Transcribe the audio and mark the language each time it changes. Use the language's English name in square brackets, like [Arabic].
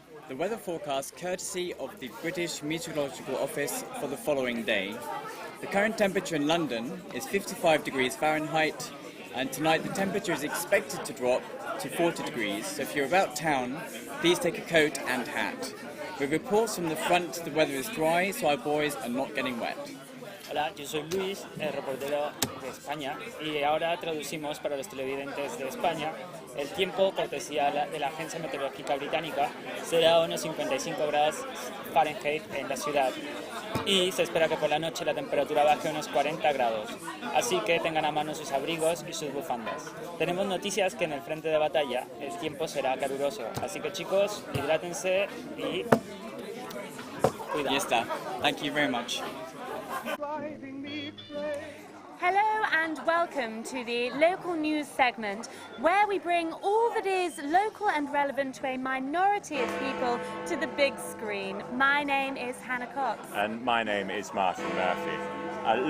[English] The weather forecast courtesy of the British Meteorological Office for the following day. The current temperature in London is 55 degrees Fahrenheit, and tonight the temperature is expected to drop to 40 degrees, so if you're about town, please take a coat and hat. With reports from the front, the weather is dry, so our boys are not getting wet. [Spanish] Hola, yo soy Luis, el reportero de España, y ahora traducimos para los televidentes de España. El tiempo, cortesía de la Agencia Meteorológica Británica, será unos 55 grados Fahrenheit en la ciudad. Y se espera que por la noche la temperatura baje unos 40 grados. Así que tengan a mano sus abrigos y sus bufandas. Tenemos noticias que en el frente de batalla el tiempo será caluroso. Así que chicos, hidrátense y cuidado. Ya está. [English] Thank you very much. Hello and welcome to the local news segment where we bring all that is local and relevant to a minority of people to the big screen. My name is Hannah Cox. And my name is Martin Murphy.